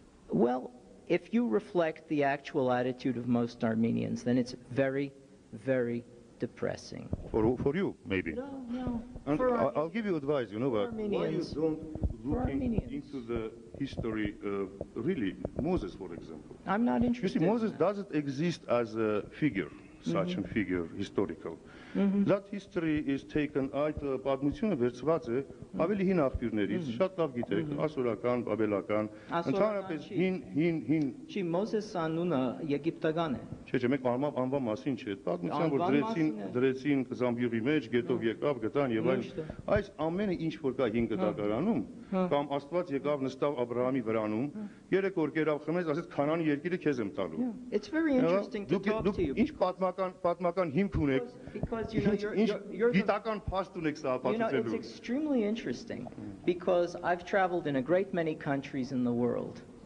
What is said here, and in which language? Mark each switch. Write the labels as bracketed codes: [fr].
[en] Well, if you reflect the actual attitude of most Armenians, then it's very, very depressing. For you, maybe. No. And I'll give you advice, you know what? Why you don't look into the history of, really, Moses, for example. I'm not interested. You see, Moses doesn't exist as a figure. Such a figure, historical. That history is taken [hy] այդ պատմությունը վերցված է ավելի հին աղբյուրներից, շատ լավ գիտեք, ասորական, բաբելական, ընդհանրապես հին Չի Մոզես անունը եգիպտական է։ Չէ, մենք անվան մասին չէ, պատմության որ դրեցին Զամբյուղի մեջ, գետով եկավ, գտան եւ այլն։ Այս ամենը ինչ որ կա 5 գտակարանում, կամ Աստված եկավ նստավ Աբրահամի վրանում, 3 օր կերավ խմեց, ասեց Քանանի երկիրը քեզ եմ տալու։ [en] It's very interesting to talk to you. [hy] Ինչ պատմական հիմք ունեք։ [en] Because you know you're [hy] գիտական փաստ ունեք սա ապացուցելու։ [en] It's extremely interesting because I've traveled in a great many countries in the world.